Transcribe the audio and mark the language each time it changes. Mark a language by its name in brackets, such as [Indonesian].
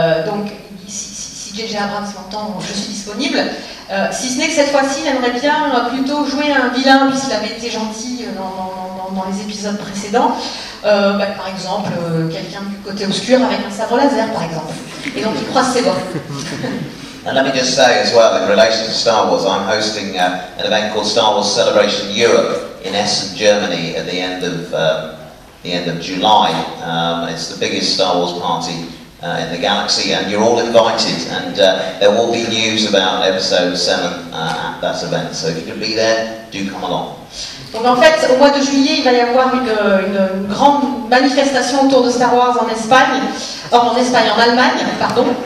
[French] Donc si J.J. Abrams m'entend, je suis disponible. Si ce n'est que cette fois-ci, il aimerait bien plutôt jouer un vilain puisqu'il avait été gentil dans les épisodes précédents. Par exemple, quelqu'un du côté obscur avec un sabre laser, par exemple. Et donc il croise ses doigts. [English] And let me just say as well, in relation to Star Wars, I'm hosting an event called Star Wars Celebration Europe in Essen, Germany at the end of the end of July. It's the biggest Star Wars party in the galaxy, and you're all invited, and there will be news about episode 7 at that event, so if you can be there, do come along. [French] Donc en fait, au mois de juillet, il va y avoir une grande manifestation autour de Star Wars en Espagne, en Allemagne, pardon.